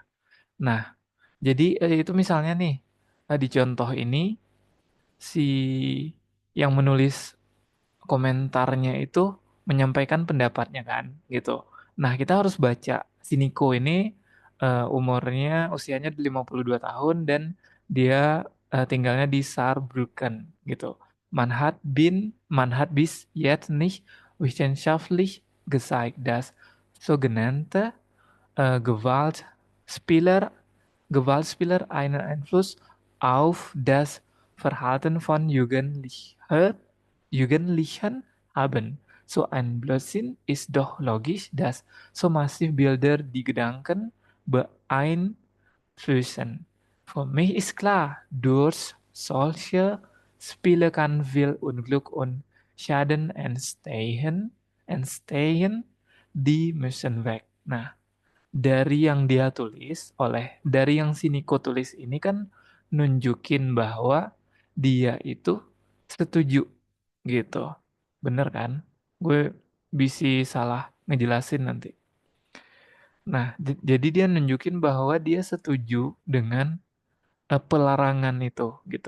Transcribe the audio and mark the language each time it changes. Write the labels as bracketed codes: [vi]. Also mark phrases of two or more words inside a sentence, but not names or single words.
[id] Nah, jadi itu misalnya nih, di contoh ini si yang menulis komentarnya itu menyampaikan pendapatnya kan, gitu. Nah, kita harus baca si Niko ini umurnya usianya 52 tahun dan dia tinggalnya di Saarbrücken gitu. [de] Man hat bis jetzt nicht wissenschaftlich gezeigt, dass sogenannte Gewaltspieler Gewaltspieler einen Einfluss auf das Verhalten von Jugendlichen haben. So ein Blödsinn ist doch logisch, dass so massive Bilder die Gedanken beeinflussen. Für mich ist klar, durch solche Spiele kann viel Unglück und Schaden entstehen, die müssen weg. [id] Nah, dari yang si Niko tulis ini kan nunjukin bahwa dia itu setuju gitu. Bener kan? Gue bisa salah ngejelasin nanti. Nah, jadi dia nunjukin bahwa dia setuju dengan pelarangan itu gitu.